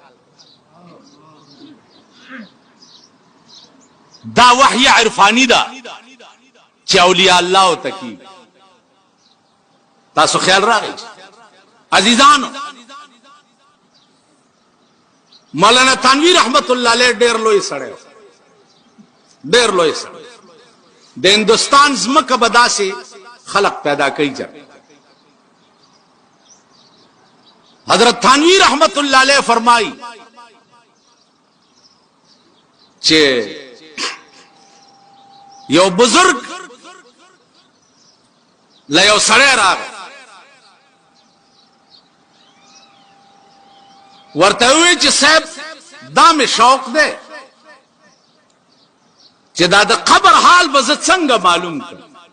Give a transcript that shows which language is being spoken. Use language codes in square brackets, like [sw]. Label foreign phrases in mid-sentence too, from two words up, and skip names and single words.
[ps] دا وحی عرفانی ده چې اولیاء الله او تکی تاسو خیال راغی عزیزانو مولانا تنویر رحمت الله علیه ډیر لوی سړی ډیر لوی سړی د هندوستان ځمکه به داسې خلق پیدا کوي جب حضرت تنویر رحمت الله علیه فرمایي چې یو بزرگ لا یو سړی راغی ورته وی چې صاحب دا مې شوق دی چې دا د قبر حال به زه څنګه معلوم کړم